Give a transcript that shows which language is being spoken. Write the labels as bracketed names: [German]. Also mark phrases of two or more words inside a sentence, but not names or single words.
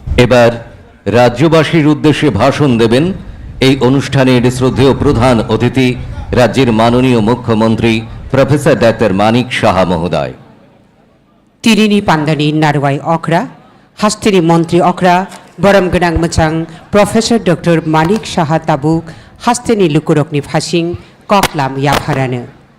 [Bangla] এবার রাজ্যবাসীর উদ্দেশ্যে ভাষণ দেবেন এই অনুষ্ঠানের শ্রদ্ধেয় প্রধান অতিথি রাজ্যের মাননীয় মুখ্যমন্ত্রী প্রফেসর ডাক্তার মানিক সাহা মহোদয়। [Kok Borok] Tirini Pandani Narwai Okra, Hastini Montri Okra, Boram Genang Machang, Professor Dr. Manik Saha Tabuk, Hastini Lukurokni Phasing, Koklam Yapharane.